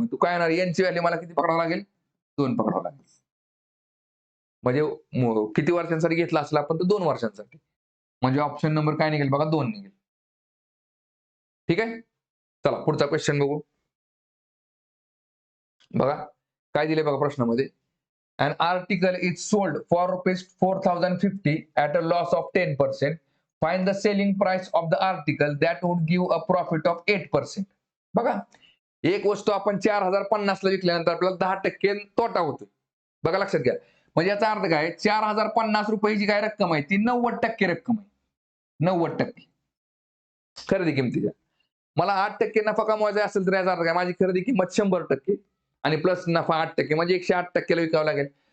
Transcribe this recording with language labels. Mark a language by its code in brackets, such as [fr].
[mr] मग तू काय येणार यांची व्हॅल्यू मला किती पकडावं लागेल 2 पकडावं लागेल. म्हणजे किती वर्षांसाठी घेतला असला आपण तर 2 वर्षांसाठी. म्हणजे ऑप्शन नंबर काय निघेल बघा 2 निघेल. ठीक आहे, चला पुढचा क्वेश्चन बघू. बघा काय दिले बघा प्रश्नामध्ये. [en] An article is sold for rupees 4,050 at a loss of 10%. Find the selling price of the article that would give a profit of 8%. [mr] बघा एक वस्तू आपण 4,050 ला विकल्यानंतर आपल्याला 10% तोटा होतो. बघा लक्षात घ्या. म्हणजे याचा अर्थ काय 4,050 रुपयाची काय रक्कम आहे ती 90% रक्कम आहे. 90% खरेदी किमतीच्या. मला 8% नफा कमवायचा असेल तर याचा अर्थ काय माझी खरेदी किंमत 100% आणि प्लस नफा 8% म्हणजे 108% ला विकावं लागेल.